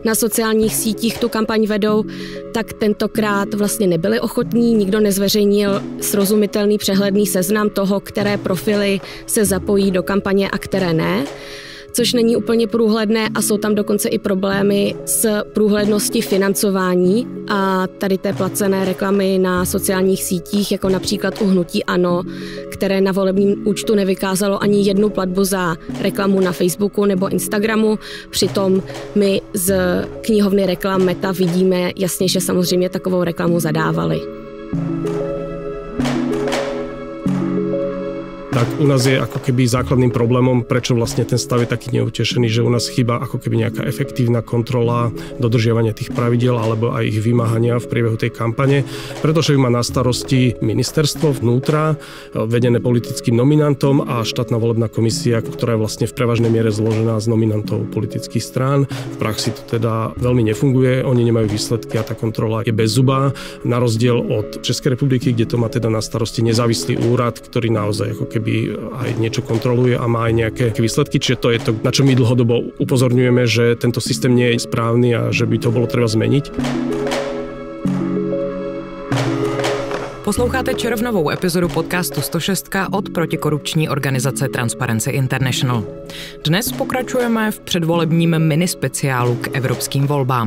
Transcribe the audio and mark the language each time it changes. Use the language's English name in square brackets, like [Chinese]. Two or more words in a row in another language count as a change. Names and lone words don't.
[Czech] na sociálních sítích tu kampaň vedou, tak tentokrát vlastně nebyli ochotní, nikdo nezveřejnil srozumitelný přehledný seznam toho, které profily se zapojí do kampaně a které ne, což není úplně průhledné a jsou tam dokonce i problémy s průhledností financování a tady té placené reklamy na sociálních sítích, jako například u hnutí ANO, které na volebním účtu nevykázalo ani jednu platbu za reklamu na Facebooku nebo Instagramu. Přitom my z knihovny reklam Meta vidíme jasně, že samozřejmě takovou reklamu zadávali. [Slovak] Tak u nás je ako keby základným problémom, prečo vlastne ten stav je taký neutešený, že u nás chýba ako keby nejaká efektívna kontrola dodržiavania tých pravidiel alebo aj ich vymáhania v priebehu tej kampane, pretože ju má na starosti ministerstvo vnútra, vedené politickým nominantom a štátna volebná komisia, ktorá je vlastne v prevažnej miere zložená z nominantov politických strán. V praxi to teda veľmi nefunguje, oni nemajú výsledky a tá kontrola je bezzubá, na rozdiel od Českej republiky, kde to má teda na starosti nezávislý úrad, ktorý naozaj ako keby aj niečo kontroluje a má aj nejaké výsledky, čiže to je to, na čo my dlhodobo upozorňujeme, že tento systém nie je správny a že by to bolo treba zmeniť. [Czech] Posloucháte červnovou epizodu podcastu 106 od protikorupční organizace Transparency International. Dnes pokračujeme v předvolebním minispeciálu k evropským volbám.